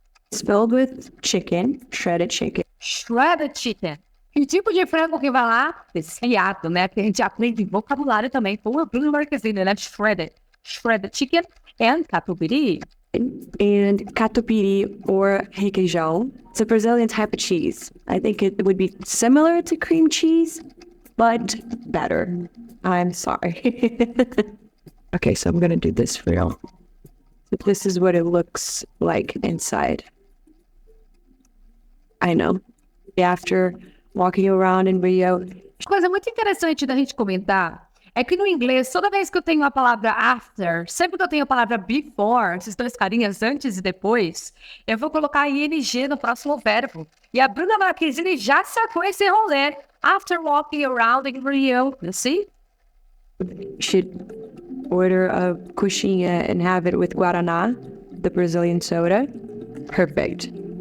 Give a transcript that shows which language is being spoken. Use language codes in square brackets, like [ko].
[en] It's filled with chicken, shredded chicken. Shredded chicken. [pt] Que tipo de frango que vai lá? Desfiado, né? Que a gente aprende vocabulário também. Com a Bruna Marquezine, né? [en] Shredded chicken and catupiry. And catupiry or requeijão. It's a Brazilian type of cheese. I think it would be similar to cream cheese, but better. I'm sorry. Okay, so I'm gonna do this for you. This is what it looks like inside. I know. After walking around in Rio. [pt] Coisa muito interessante da gente comentar é que no inglês, toda vez que eu tenho a palavra after, sempre que eu tenho a palavra before, esses dois carinhas antes e depois, eu vou colocar ing no próximo verbo. E a Bruna Marquezine já sacou esse rolê. [en] After walking around in Rio, you see? You should order a coxinha and have it with guaraná, the Brazilian soda. Perfect.